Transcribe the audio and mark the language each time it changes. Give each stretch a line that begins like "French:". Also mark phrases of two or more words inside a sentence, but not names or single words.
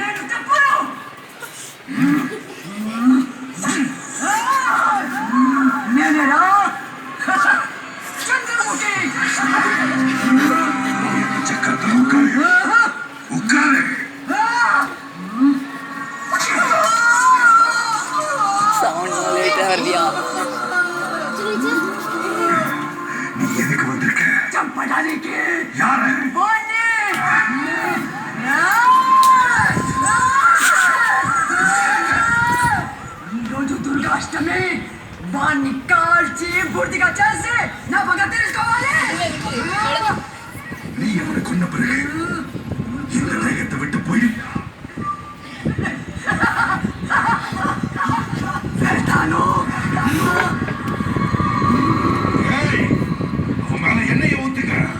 Tamil: சக்கரத்தை உட்காரு, உட்காரு. சவுண்ட் லேட்டா வருதியா? நீ எதுக்கு வந்திருக்க? யாரு?
Telugu: ఈరోజు దుర్గాష్టమి వాణ్ణి కాల్చి పూర్తిగా చేసి నా పగ తెలుసుకోవాలి.
Tamil: நீ அவனை கொன்ன பிறகு இந்த தேகத்தை விட்டு போயிடு.
Telugu: వెళ్తాను.
Tamil: ஏய், அவன் மேல எண்ணெயை ஊத்துங்க.